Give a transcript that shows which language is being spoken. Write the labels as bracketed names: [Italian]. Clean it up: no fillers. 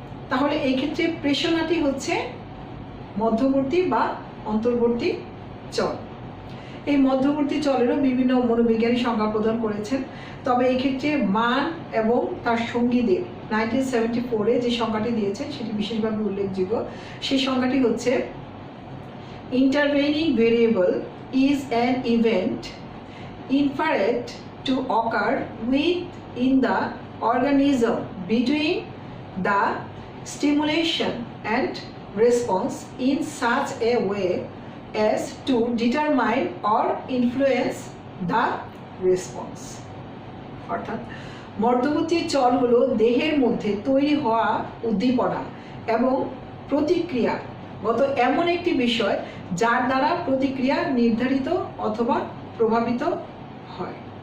[Bangla] তাহলে এই ক্ষেত্রে প্রেষণাটি হচ্ছে মধ্যবর্তী বা অন্তর্বর্তী চল। এই মধ্যবর্তী চলেরও বিভিন্ন মনোবিজ্ঞানী সংজ্ঞা প্রদান করেছেন, তবে এই ক্ষেত্রে মান এবং তার সঙ্গীদের 1974-এ যে সংজ্ঞাটি দিয়েছেন সেটি বিশেষভাবে উল্লেখযোগ্য। সেই সংজ্ঞাটি হচ্ছে [English] intervening variable is an event inferred to occur within the organism between the stimulation and response in such a way as to determine or influence the response। [Bangla] অর্থাৎ মধ্যবর্তী চল হলো দেহের মধ্যে তৈরি হওয়া উদ্দীপনা এবং প্রতিক্রিয়া গত এমন একটি বিষয় যার দ্বারা প্রতিক্রিয়া নির্ধারিত অথবা প্রভাবিত হয়।